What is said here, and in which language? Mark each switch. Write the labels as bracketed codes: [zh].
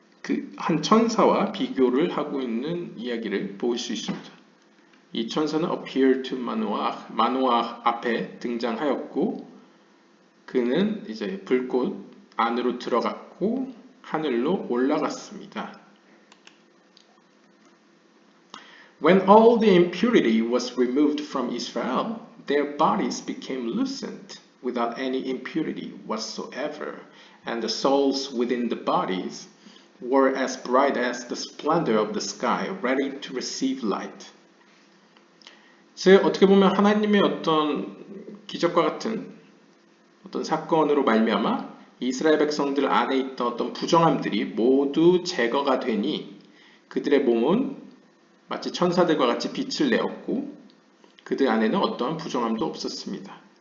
[ko] 그 한 천사와 비교를 하고 있는 이야기를 볼 수 있습니다. 이 천사는 [en] appear to [ko] 마노아 앞에 등장하였고 그는 이제 불꽃 안으로 들어갔고 하늘로 올라갔습니다. [en] When all the impurity was removed from Israel, their bodies became lucent without any impurity whatsoever, and the souls within the bodies were as bright as the splendor of the sky, ready to receive light. [ko] 즉 어떻게 보면 하나님의 어떤 기적과 같은 어떤 사건으로 말미암아 이스라엘 백성들 안에 있던 어떤 부정함들이 모두 제거가 되니 그들의 몸은 마치 천사들과 같이 빛을 내었고 그들 안에는 어떠한 부정함도 없었습니다.